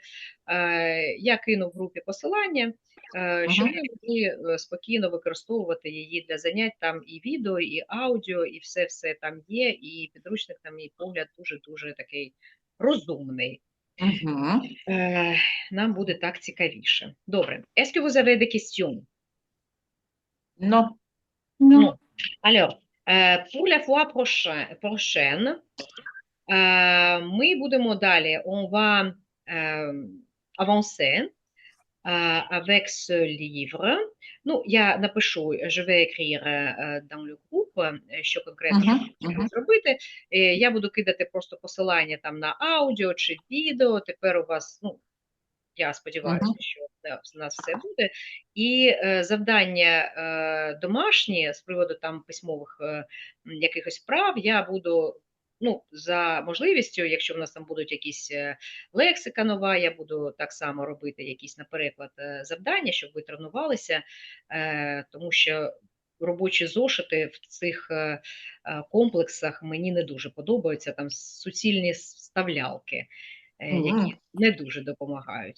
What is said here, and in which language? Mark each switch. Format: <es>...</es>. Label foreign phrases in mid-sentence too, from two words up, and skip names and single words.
<uk>Я кину в групі посилання, щоб ви могли спокійно використовувати її для занять, там і відео, і аудіо, і все там є, і підручник, на мій погляд, дуже-дуже такий розумний. Нам буде так цікавіше. Добре.</uk> <fr>Est-ce que vous avez des questions? Non. Non. Alors, pour la fois prochaine,</fr> <uk>ми будемо далі,</uk> <fr>on va avancer avec ce livre.</fr> <uk>Ну, я напишу,</uk> <fr>je vais écrire dans le groupe,</fr> <uk>що конкретно треба зробити. Я буду кидати просто посилання там на аудіо чи відео. Тепер у вас, ну, я сподіваюся, що в нас все буде. І завдання домашні з приводу там письмових якихось прав я буду, ну, за можливістю, якщо в нас там будуть якісь лексика нова, я буду так само робити якісь на переклад завдання, щоб ви тренувалися, тому що робочі зошити в цих комплексах мені не дуже подобаються, там суцільні вставлялки, які не дуже допомагають.</uk>